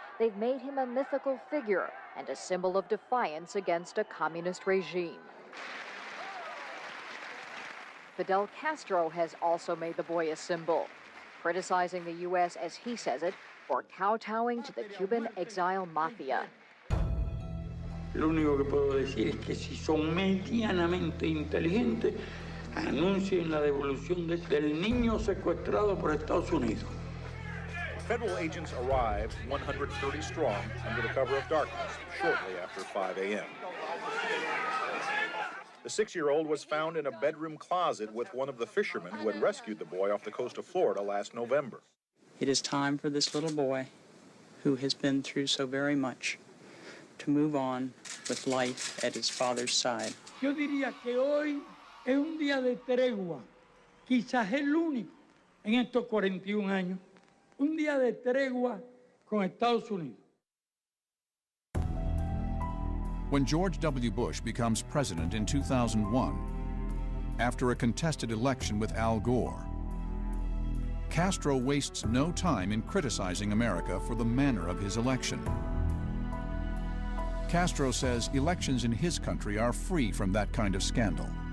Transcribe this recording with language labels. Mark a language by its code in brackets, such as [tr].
[en] They've made him a mythical figure and a symbol of defiance against a communist regime. Fidel Castro has also made the boy a symbol, criticizing the U.S., as he says it, for kowtowing to the Cuban exile mafia. [es] Lo único que puedo decir es que si son medianamente inteligentes, anuncien la devolución del niño secuestrado por Estados Unidos. [en] Federal agents arrived 130 strong under the cover of darkness shortly after 5 a.m. The 6-year-old was found in a bedroom closet with one of the fishermen who had rescued the boy off the coast of Florida last November. It is time for this little boy, who has been through so very much, to move on with life at his father's side. [es] Yo diría que hoy es un día de tregua, quizás el único en estos 41 años, un día de tregua con Estados Unidos. [en] When George W. Bush becomes president in 2001, after a contested election with Al Gore, Castro wastes no time in criticizing America for the manner of his election. Castro says elections in his country are free from that kind of scandal.